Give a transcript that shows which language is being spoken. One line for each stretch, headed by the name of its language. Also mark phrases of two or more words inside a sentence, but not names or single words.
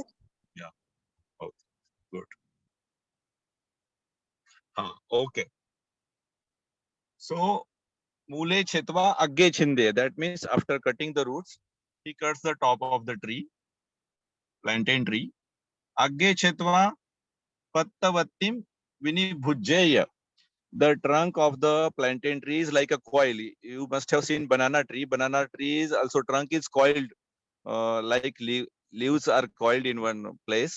English: Yeah. Oh, good. Okay.
Pali: So, mule chetva agge chinde.
English: That means after cutting the roots, he cuts the top of the tree, plantain tree.
Pali: Agge chetva pattavattim vinibhujjeya.
English: The trunk of the plantain tree is like a coil. You must have seen banana tree. Banana trees also trunk is coiled, like leaves are coiled in one place.